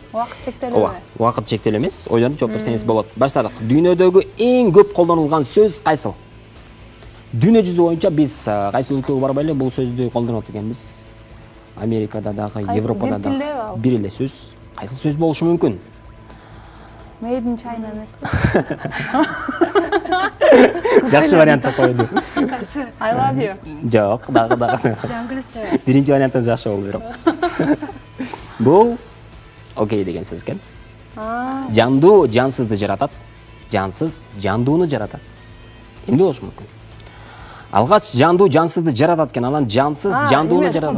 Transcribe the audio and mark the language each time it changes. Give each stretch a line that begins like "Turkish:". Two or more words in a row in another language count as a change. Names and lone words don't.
Kyrgyz: Убакыт чектелүү. Убакыт чектелүү эмес, ойлонуп жооп берсеңиз болот. Баштадык. Дүйнөдөгү эң көп колдонулган сөз кайсыл? Дүйнө жүзү боюнча биз кайсы өлкөгө барбай эле бул сөздү колдонот экенбиз. Америкада дагы, Европада дагы бир эле сөз. Кайсы сөз болушу мүмкүн?
English: Made in China эмеспи?
Kyrgyz: Жакшы вариантты койду.
English: I love you.
Kyrgyz: Жок, дагы. Жаңгылысча. Биринчи варианттан жакшы болду бирок. Бул окей деген сөз экен. Жандуу жансызды жаратат, жансыз жандууну жаратат. Эмне болушу мүмкүн? Алгач жандуу жансызды жаратат экен, анан жансыз жандууну жаратат.